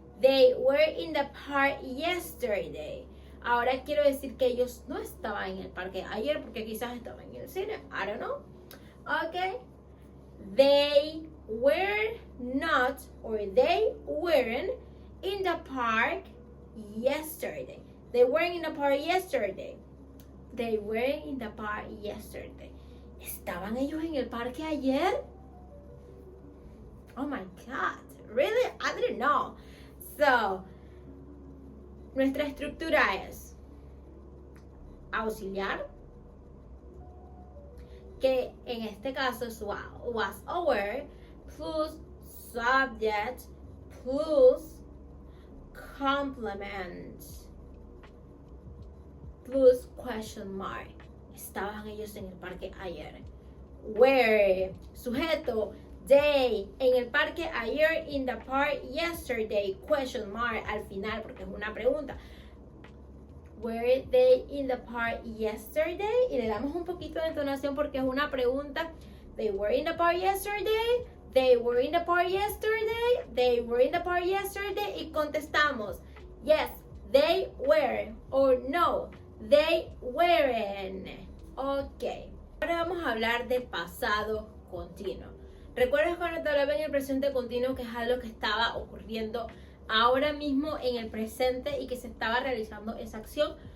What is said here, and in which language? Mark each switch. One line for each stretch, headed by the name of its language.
English: They were in the park yesterday.
Spanish: Ahora quiero decir que ellos no estaban en el parque ayer porque quizás estaban en el cine.
English: I don't know. Okay. They were not, or they weren't in the park yesterday. They weren't in the park yesterday. They were in the park yesterday.
Spanish: ¿Estaban ellos en el parque ayer?
English: Oh my God. Really? I didn't know. So,
Spanish: nuestra estructura es auxiliar, que en este caso es
English: was aware, plus subject, plus complement, plus question mark.
Spanish: Estaban ellos en el parque ayer. Where, sujeto, they, en el parque ayer,
English: in the park yesterday, question mark,
Spanish: al final, porque es una pregunta.
English: Were they in the park yesterday?
Spanish: Y le damos un poquito de entonación porque es una pregunta.
English: They were in the park yesterday. They were in the park yesterday. They were in the park yesterday.
Spanish: Y contestamos,
English: yes, they were. Or no, they weren't. Ok.
Spanish: Ahora vamos a hablar de pasado continuo. ¿Recuerdas cuando te hablaba en el presente continuo que es algo que estaba ocurriendo ahora mismo en el presente y que se estaba realizando esa acción?